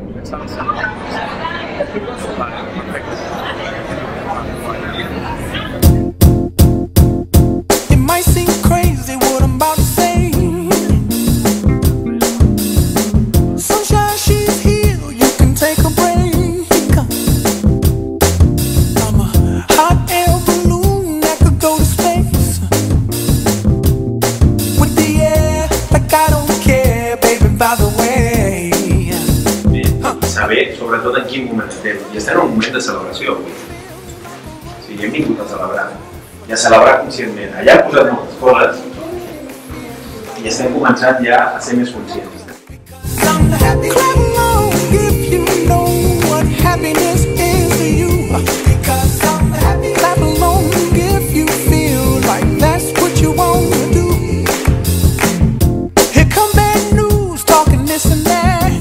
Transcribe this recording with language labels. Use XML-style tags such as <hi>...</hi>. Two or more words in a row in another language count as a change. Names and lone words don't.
<ca>salsa. Vale, perfecte.</ca> <en>It might seem crazy what I'm about to say. Sunshine, she's here, you can take a break. I'm a hot air balloon that could go to space. With the air, like I don't care, baby, by the way.</en> <ca>Saber, sobretot, en quin moment estem. I estem en un moment de celebració avui. O sigui, hem vingut a celebrar. I a celebrar conscientment. Allà hem posat moltes coses i estem començant ja a ser més conscients.</ca> <en>Clap along if you know what happiness is to you. Clap along if you feel like that's what you want to do. Here come bad news, talking this and that.</en>